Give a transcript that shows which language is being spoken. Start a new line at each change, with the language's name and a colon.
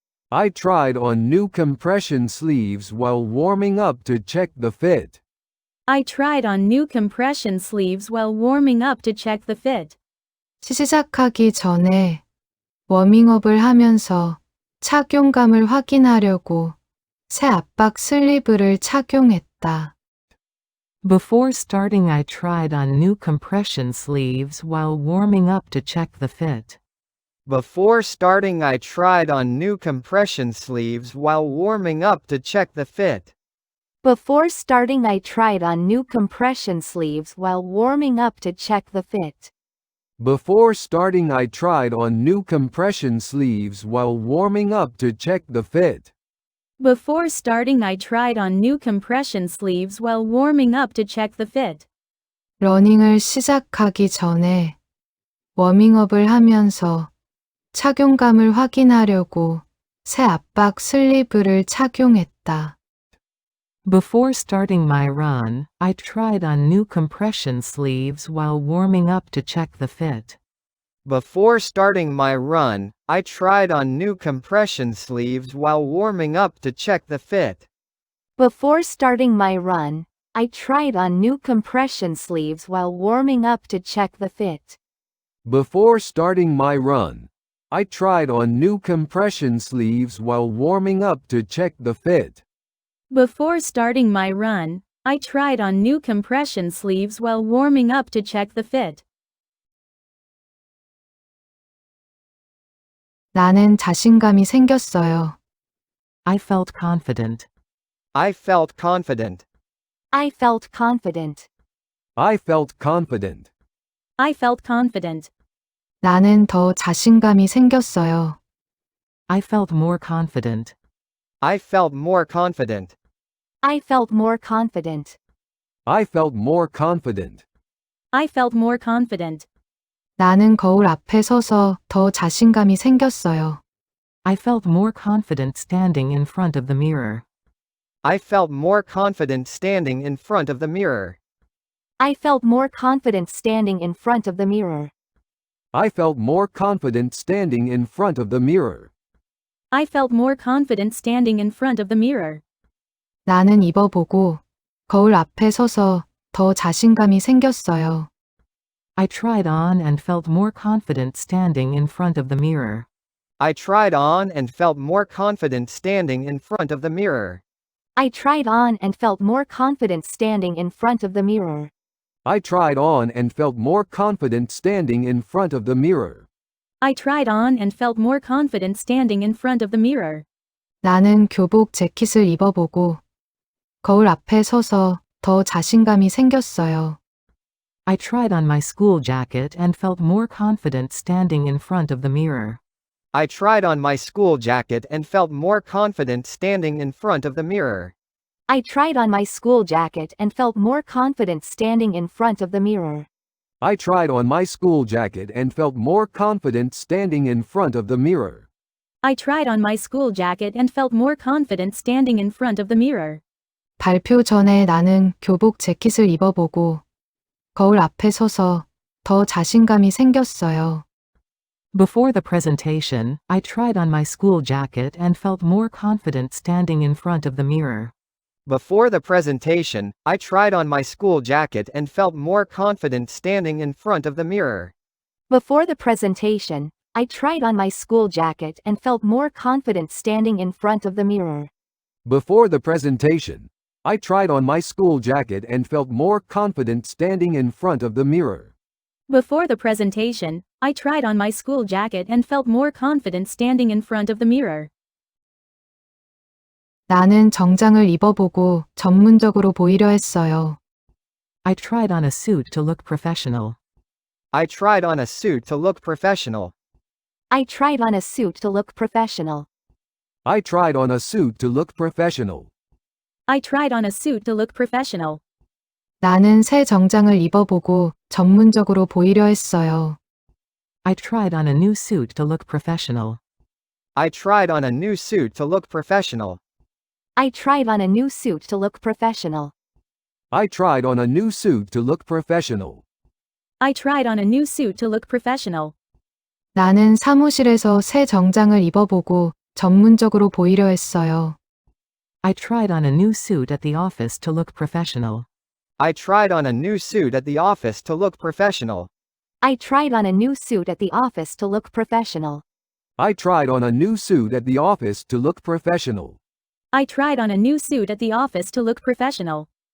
English: I tried on new compression sleeves while warming up to check the fit. I tried on new compression sleeves while warming up to check the fit.
Korean: 시작하기 전에 워밍업을 하면서 착용감을 확인하려고 새 압박 슬리브를 착용했다.
English: Before starting, I tried on new compression sleeves while warming up to check the fit. Before starting, I tried on new compression sleeves while warming up to check the fit. Before starting, I tried on new compression sleeves while warming up to check the fit. Before starting, I tried on new compression sleeves while warming up to check the fit. Before starting, I tried on new compression sleeves while warming up to check the fit.
Korean: 러닝을 시작하기 전에 워밍업을 하면서 착용감을 확인하려고 새 압박 슬리브를 착용했다.
English: Before starting my run, I tried on new compression sleeves while warming up to check the fit. Before starting my run, I tried on new compression sleeves while warming up to check the fit. Before starting my run, I tried on new compression sleeves while warming up to check the fit. Before starting my run, I tried on new compression sleeves while warming up to check the fit. Before starting my run, I tried on new compression sleeves while warming up to check the fit.
Korean: 나는 자신감이 생겼어요.
English: I felt confident. I felt confident. I felt confident. I felt confident. I felt confident.
Korean: 나는 더 자신감이 생겼어요.
English: I felt more confident. I felt more confident. I felt more confident. I felt more confident. I felt more confident.
Korean: 나는 거울 앞에 서서 더 자신감이 생겼어요.
English: I felt more confident standing in front of the mirror. I felt more confident standing in front of the mirror. I felt more confident standing in front of the mirror. I felt more confident standing in front of the mirror. I felt more confident standing in front of the mirror.
Korean: 나는 입어보고 거울 앞에 서서 더 자신감이 생겼어요.
English: I tried on and felt more confident standing in front of the mirror. I tried on and felt more confident standing in front of the mirror. I tried on and felt more confident standing in front of the mirror. I tried on and felt more confident standing in front of the mirror. I tried on and felt more confident standing in front of the mirror.
Korean: 나는 교복 재킷을 입어보고 거울 앞에 서서 더 자신감이 생겼어요.
English: I tried on my school jacket and felt more confident standing in front of the mirror. I tried on my school jacket and felt more confident standing in front of the mirror. I tried on my school jacket and felt more confident standing in front of the mirror. I tried on my school jacket and felt more confident standing in front of the mirror. I tried on my school jacket and felt more confident standing in front of the mirror.
Korean: 발표 전에 나는 교복 재킷을 입어보고 거울 앞에 서서 더 자신감이 생겼어요.
English: Before the presentation, I tried on my school jacket and felt more confident standing in front of the mirror. Before the presentation, I tried on my school jacket and felt more confident standing in front of the mirror. Before the presentation, I tried on my school jacket and felt more confident standing in front of the mirror. Before the presentation, I tried on my school jacket and felt more confident standing in front of the mirror. Before the presentation, I tried on my school jacket and felt more confident standing in front of the mirror.
Korean: 나는 정장을 입어보고 전문적으로 보이려 했어요.
English: I tried on a suit to look professional. I tried on a suit to look professional. I tried on a suit to look professional. I tried on a suit to look professional. I tried on a suit to look professional.
Korean: 나는 새 정장을 입어보고 전문적으로 보이려 했어요.
English: I tried on a new suit to look professional. I tried on a new suit to look professional. I tried on a new suit to look professional. I tried on a new suit to look professional. I tried on a new suit to look professional.
Korean: 나는 사무실에서 새 정장을 입어보고 전문적으로 보이려 했어요.
English: I tried on a new suit at the office to look professional. I tried on a new suit at the office to look professional. I tried on a new suit at the office to look professional. I tried on a new suit at the office to look professional. I tried on a new suit at the office to look professional.